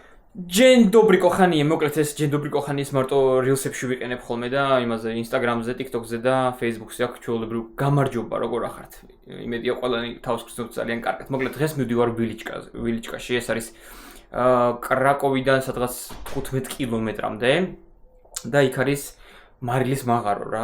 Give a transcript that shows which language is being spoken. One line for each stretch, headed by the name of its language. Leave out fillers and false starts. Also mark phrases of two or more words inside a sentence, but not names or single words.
Polish: Dzień dobry kochani,
Georgian: მოკლედ ეს
Polish: Dzień dobry kochani
Georgian: ის მარტო rilsებში ვიყენებ ხოლმე და იმაზე Instagram-ზე, TikTok-ზე და Facebook-ზე აქ ჩვეულებრივ გამარჯობა როგორ ახართ. იმედია ყველანი თავს გრძნობთ ძალიან კარგად. მოკლედ დღეს მივდივარ ვილიჩკაში, ეს არის კრაკოვიდან სადღაც 15 კილომეტრამდე და იქ არის მარილის მაღარო რა.